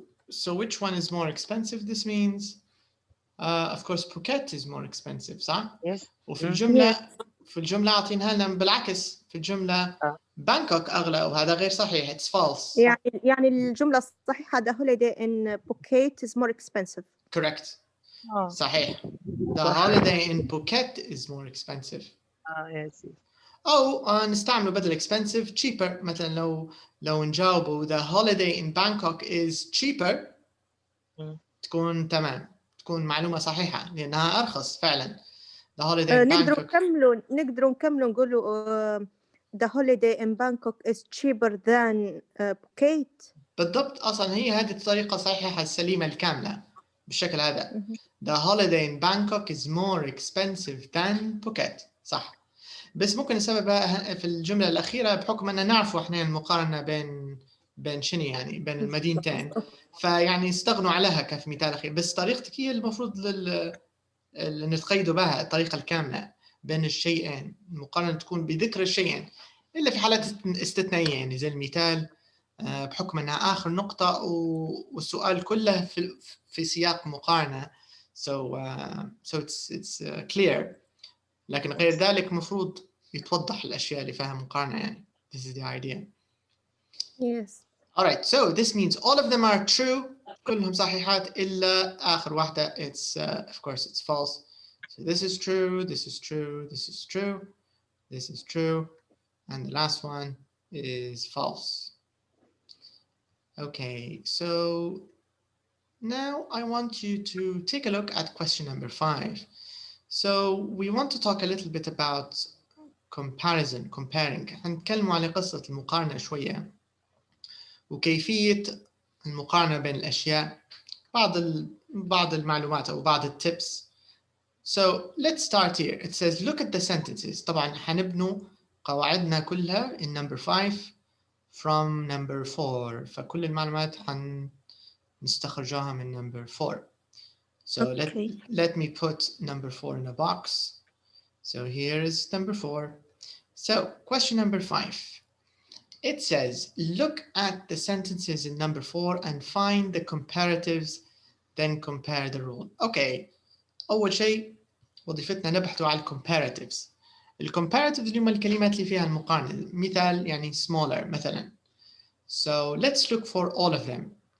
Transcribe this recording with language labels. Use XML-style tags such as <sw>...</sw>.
<en>So which one is more expensive? This means of course Phuket is more expensive</en> <ar>صح؟</ar> <en>Yes.</en> <ar>وفي الجملة عاطينها لنا بالعكس في الجملة بانكوك أغلى وهذا غير صحيح.</ar> <en>It's false.</en> <ar>يعني الجملة الصحيحة</ar> <en>the holiday in Phuket is more expensive. Correct.</en> <ar>صحيح.</ar> <en>The holiday in Phuket is more expensive. Yes.</en> <ar>أو نستعمله بدل expensive cheaper. مثلا لو نجاوبه</ar> <en>the holiday in Bangkok is cheaper</en> <ar>تكون تمام تكون معلومة صحيحة لأنها أرخص فعلا.</ar> <en>The holiday in Bangkok</en> <ar>نقدروا نكملوا نقولوا</ar> <en>the holiday in Bangkok is cheaper than Phuket.</en> <ar>بالضبط. أصلا هي هذه الطريقة الصحيحة السليمة الكاملة بالشكل هذا.</ar> <en>The holiday in Bangkok is more expensive than Phuket.</en> <ar>صح. بس ممكن نسببها في الجملة الأخيرة بحكم أن نعرف إحنا المقارنة بين شنو يعني بين المدينتين فيعني استغنوا عليها كمثال أخير. بس طريقتك هي المفروض اللي نتقيدوا بها الطريقة الكاملة بين الشيئين، المقارنة تكون بذكر الشيئين إلا في حالات استثنائية، يعني زي المثال بحكم أنها آخر نقطة والسؤال كله في سياق مقارنة.</ar> <en>So it's clear.</en> <ar>لكن غير ذلك مفروض يتوضح الأشياء اللي فيها مقارنة يعني.</ar> <en>This is the idea. Yes. Alright, so this means all of them are true.</en> <ar>كلهم صحيحات إلا آخر واحدة.</ar> <en>It's of course it's false. So this is true, this is true, this is true, this is true, and the last one is false. Okay, so now I want you to take a look at question number 5. So we want to talk a little bit about comparison, comparing.</en> <ar>هنتكلم على قصة المقارنة شوية وكيفية المقارنة بين الأشياء، بعض المعلومات أو بعض التيبس.</ar> <en>So let's start here. It says look at the sentences.</en> <ar>طبعا حنبنوا قواعدنا كلها</ar> <en>in number 5 from number 4.</en> <ar>فكل المعلومات حنستخرجها من number 4.</ar> <en>So let me put number 4 in a box. So here is number 4. So question number 5. It says look at the sentences in number 4 and find the comparatives, then compare the rule. Okay.</en> <ar>أول شيء وظيفتنا نبحث على الكومباراتيفز. الكومباراتيفز اللي هم الكلمات اللي فيها المقارنة. مثال يعني smaller مثلا.</ar> <en>So let's look for all of them.</en>